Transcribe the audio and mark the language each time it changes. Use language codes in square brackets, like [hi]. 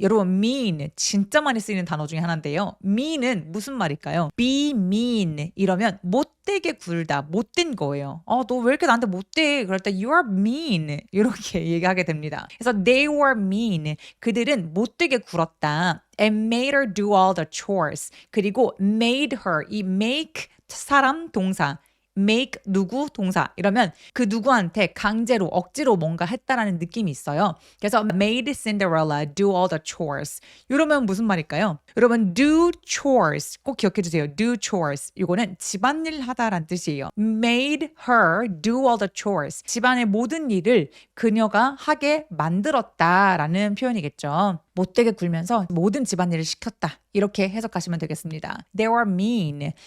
[ko] 여러분 [en] mean [ko] 진짜 많이 쓰이는 단어 중에 하나인데요. mean은 무슨 말일까요? [en] be mean [ko] 이러면 못되게 굴다, 못된 거예요. 너 왜 이렇게 나한테 못돼? 그럴 때 [en] you are mean [ko] 이렇게 얘기하게 됩니다. [en] 그래서 they were mean. [ko] 그들은 못되게 굴었다. [en] and made her do all the chores. [ko] 그리고 [en] made her [ko] 이 make 사람 동사 make 누구 동사 이러면 그 누구한테 강제로 억지로 뭔가 했다라는 느낌이 있어요. 그래서 [en] made Cinderella do all the chores [ko] 이러면 무슨 말일까요? 여러분 [en] do chores [ko] 꼭 기억해 주세요. do chores 이거는 집안일 하다라는 뜻이에요. [en] made her do all the chores [ko] 집안의 모든 일을 그녀가 하게 만들었다라는 표현이겠죠. 못되게 굴면서 모든 집안일을 시켰다. 이렇게 해석하시면 되겠습니다. [en] They were mean.